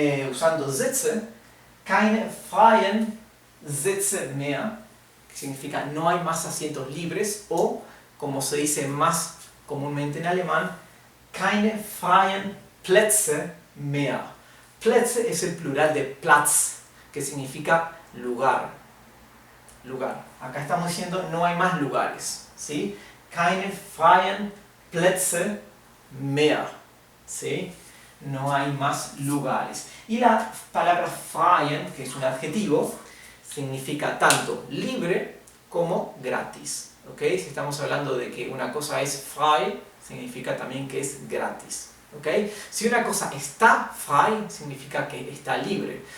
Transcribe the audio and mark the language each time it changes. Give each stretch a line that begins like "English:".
Spanish: Usando Sitze,
German: keine freien Sitze mehr,
Spanish: que significa no hay más asientos libres, o, como se dice más comúnmente en alemán,
German: keine freien Plätze mehr.
Spanish: Plätze es el plural de Platz, que significa lugar. Lugar. Acá estamos diciendo no hay más lugares, ¿sí?
German: Keine freien Plätze mehr, ¿sí?
Spanish: No hay más lugares. Y la palabra freien, que es un adjetivo, significa tanto libre como gratis, ¿ok? Si estamos hablando de que una cosa es frei, significa también que es gratis, ¿ok? Si una cosa está frei, significa que está libre.